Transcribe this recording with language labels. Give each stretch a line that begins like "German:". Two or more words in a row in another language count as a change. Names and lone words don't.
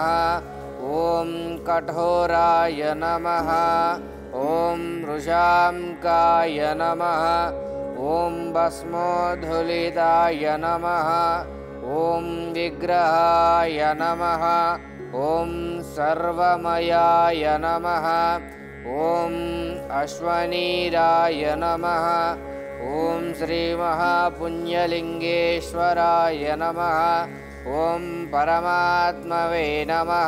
Sanskrit: ఓం కఠోరాయ నమః. ఓం వృషాంకాయ నమః. ఓం భస్మోద్ధులితాయ నమః. ఓం విగ్రహాయ నమః. ॐ सर्वमयाय नमः। ॐ अश्वनीराय नमः। ॐ श्रीमहापुण्यलिङ्गेश्वराय नमः। ॐ परमात्मवे नमः।